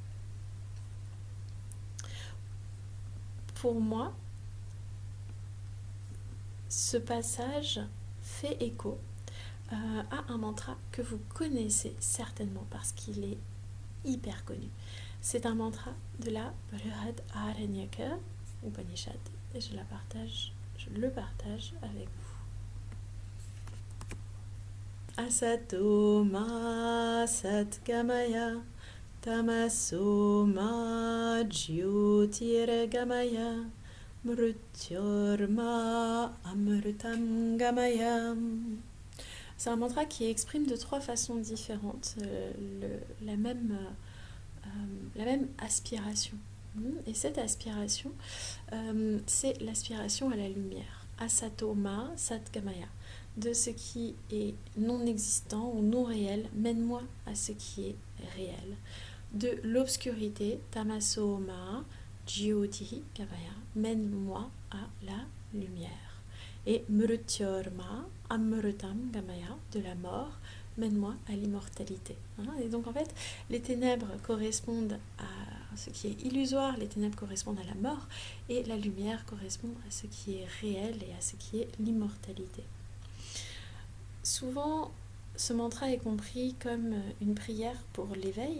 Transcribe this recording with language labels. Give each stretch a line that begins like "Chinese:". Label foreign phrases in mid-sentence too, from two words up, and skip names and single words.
French: Pour moi, ce passage fait écho à un mantra que vous connaissez certainement parce qu'il est hyper connu. C'est un mantra de la Brihadaranyaka Upanishad et je le partage avec vous.
Sanskrit: Asato ma satgamaya tamaso ma jyotirgamaya mrityorma amritam gamaya.
French: C'est un mantra qui exprime de 3 façons différentes la même aspiration. Et cette aspiration, c'est l'aspiration à la lumière.
Sanskrit: Asato ma satgamaya.
French: De ce qui est non existant ou non réel, mène-moi à ce qui est réel. De l'obscurité,
Sanskrit: tamaso ma jyoti gamaya.
French: Mène-moi à la lumière. Et
Sanskrit: mrityorma amritam gamaya,
French: de la mort, mène-moi à l'immortalité. Et donc en fait, les ténèbres correspondent ce qui est illusoire, les ténèbres correspondent à la mort, et la lumière correspond à ce qui est réel et à ce qui est l'immortalité. Souvent, ce mantra est compris comme une prière pour l'éveil.